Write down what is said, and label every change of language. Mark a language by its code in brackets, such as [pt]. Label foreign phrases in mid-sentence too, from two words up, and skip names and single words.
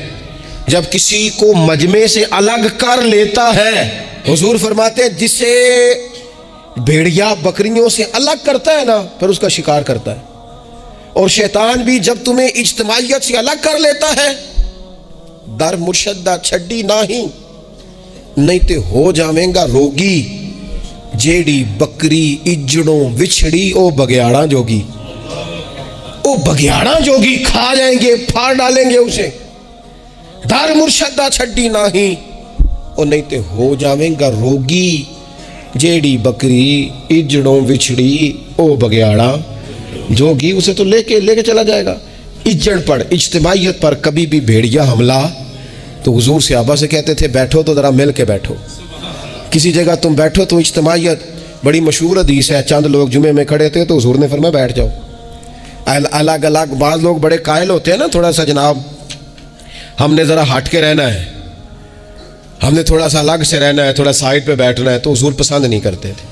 [ur] جب کسی کو مجمع سے الگ کر لیتا ہے, حضور فرماتے ہیں جسے بھیڑیا بکریوں سے الگ کرتا ہے نا پھر اس کا شکار کرتا ہے. اور شیطان بھی جب تمہیں اجتماعیت سے الگ کر لیتا ہے, [pa] در مرشدہ چھڈی نہیں تے ہو جاویں گا روگی, جیڑی بکری اجڑوں وچھڑی او بگیاڑاں جوگی. او بگیاڑاں جوگی [ur] کھا جائیں گے, پھاڑ ڈالیں گے اسے. [pa] در مرشدہ چھڈی نہیں تے ہو جاویں گا روگی, جیڑی بکری اجڑوں وچھڑی او بگیاڑاں جوگی. [ur] اسے تو لے کے چلا جائے گا. اجڑ پر, اجتماعیت پر کبھی بھی بھیڑیا حملہ. تو حضور صحابہ سے کہتے تھے بیٹھو تو ذرا مل کے بیٹھو, کسی جگہ تم بیٹھو تو اجتماعیت. بڑی مشہور حدیث ہے, چند لوگ جمعے میں کھڑے تھے تو حضور نے فرمایا بیٹھ جاؤ. الگ الگ, بعض لوگ بڑے قائل ہوتے ہیں نا, تھوڑا سا جناب ہم نے ذرا ہٹ کے رہنا ہے, ہم نے تھوڑا سا الگ سے رہنا ہے, تھوڑا سائڈ پہ بیٹھنا ہے, تو حضور پسند نہیں کرتے تھے.